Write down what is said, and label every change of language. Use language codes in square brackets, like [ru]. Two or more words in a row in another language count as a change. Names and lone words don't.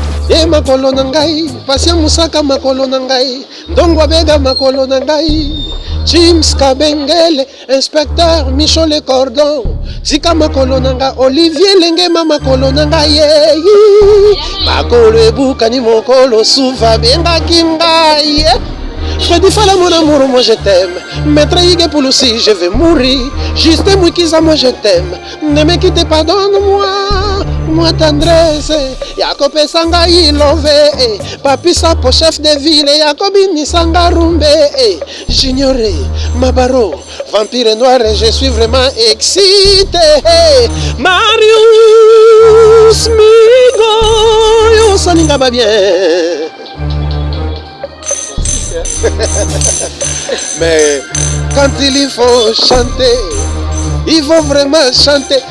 [ln] Eh, makolo na ngai, Patient Musaka makolo na ngai, Ndongo Abega makolo na ngai, James Kabengele, Inspecteur Michael Le Cordon, Zika makolo na nga, Olivier Lengema makolo na ngai, eh, eh. Makolo ebukani mokolo suva bengaki ngai, eh. [fr] Freddy Fala mon amour, moi je t'aime. Maître Ige Pouloussi, je vais mourir. Justin Mwikiza, moi je t'aime. Ne me quitte pas, donne-moi. Moi tendresse, [ln] ya kopesa ngai love, eh. Papi Sapo, [fr] chef de ville, [ln] ya kobinisa nga rumbe, eh. Junior, eh, Mabaro, [fr] vampire noir, je suis vraiment excité, eh. [ln] Marius Migo, yo salinga ba bien. [fr] Mais quand il faut chanter, il faut vraiment chanter.